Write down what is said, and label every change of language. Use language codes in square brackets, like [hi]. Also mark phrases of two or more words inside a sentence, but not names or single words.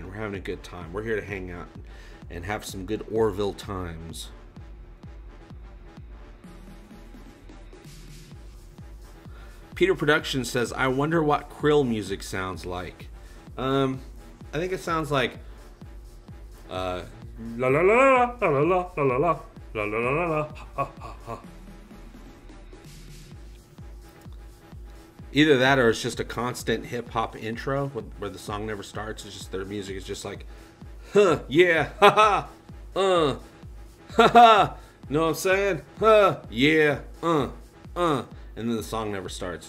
[en] We're having a good time. We're here to hang out and have some good Orville times. Peter Production says, I wonder what Krill music sounds like. I think it sounds like la la la la la la la la la la la la ha ha ha. Either that or it's just a constant hip-hop intro where the song never starts. It's just their music is just like, huh, yeah, ha ha, know what I'm saying? Huh, yeah, and then the song never starts.